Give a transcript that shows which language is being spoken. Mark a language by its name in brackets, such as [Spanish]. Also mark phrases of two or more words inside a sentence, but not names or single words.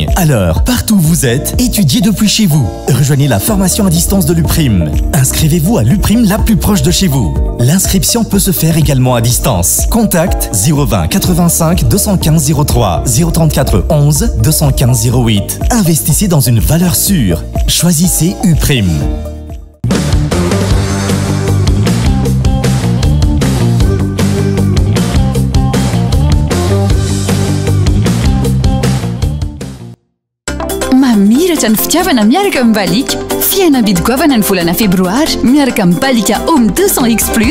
[French] Alors, partout où vous êtes, étudiez depuis chez vous. Rejoignez la formation à distance de l'UPRIM. Inscrivez-vous à l'UPRIM la plus proche de chez vous. L'inscription peut se faire également à distance. Contact 020 85 215 03 034 11 215 08. Investissez dans une valeur sûre. Choisissez UPRIM. [Malagasy] Mamiratra ny fitiavana miaraka amin'ny balika. Fihenam-bidy goavana ny volana febroary miaraka amin'ny balika Home 200X Plus.